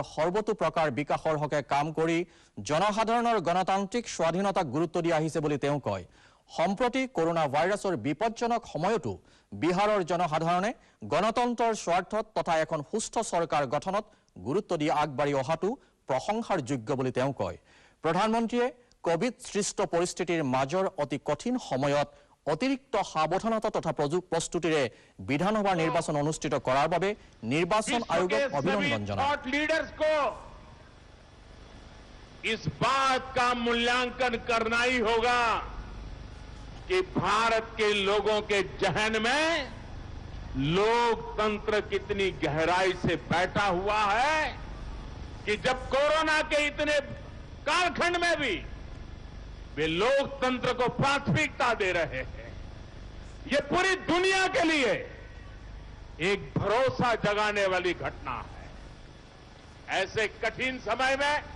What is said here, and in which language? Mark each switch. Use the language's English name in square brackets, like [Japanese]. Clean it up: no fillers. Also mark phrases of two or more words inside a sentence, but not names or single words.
[Assamese] সৰ্বতো প্ৰকাৰ বিকাশৰ হকে কাম কৰি জনসাধাৰণৰ গণতান্ত্ৰিক স্বাধীনতাক গুৰুত্ব দি আহিছে বুলি তেওঁ কয় সম্প্ৰতি কৰোনা ভাইৰাছৰ বিপজ্জনক সময়তো বিহাৰৰ জনসাধাৰণে গণতন্ত্ৰৰ স্বাৰ্থত তথা এখন সুস্থ চৰকাৰ গঠনত গুৰুত্ব দি আগবাঢ়ি অহাটো প্ৰশংসাৰ যোগ্য বুলি তেওঁ কয় প্ৰধানমন্ত্ৰীয়ে কোভিড সৃষ্ট পৰিস্থিতিৰ মাজৰ অতি কঠিন সময়ত অতিৰিক্ত সাৱধানতা তথা প্ৰস্তুতিৰে বিধানসভা নিৰ্বাচন অনুষ্ঠিত কৰাৰ বাবে নিৰ্বাচন আয়োগক অভিনন্দন জনায় [Hindi] इस बात का मूल्यांकन करना ही होगा कि भारत के लोगों के जहन में लोकतंत्र कितनी गहराई से बैठा हुआ है कि जब कोरोना के इतने कालखंड में भी वे लोकतंत्र को प्राथमिकता दे रहे हैं ये पूरी दुनिया के लिए एक भरोसा जगाने वाली घटना है ऐसे कठिन समय में